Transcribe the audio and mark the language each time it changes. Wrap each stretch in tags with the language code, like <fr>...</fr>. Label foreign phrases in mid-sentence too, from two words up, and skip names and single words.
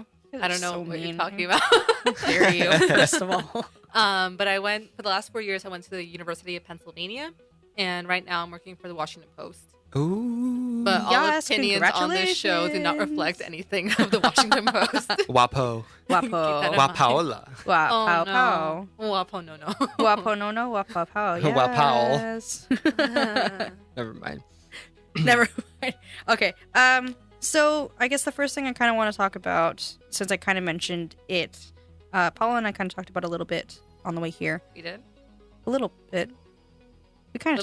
<en>I don't know what you're talking about. Dare you, first of all. But for the last 4 years, I went to the University of Pennsylvania, and right now I'm working for the Washington Post. Ooh. But all Yes, opinions on this show do not reflect anything of the Washington Post. Wapo. Wapo. Wa- Wapaola. Wow, Oh, pow, no. Wapo, no. Wapo, no, wapo, pow. Wapao. Yes. Never mind. Never mind. Okay. So I guess the first thing I kind of want to talk about, since I kind of mentioned it, Paula and I kind of talked about it a little bit on the way here. We did? A little bit. We kind</en>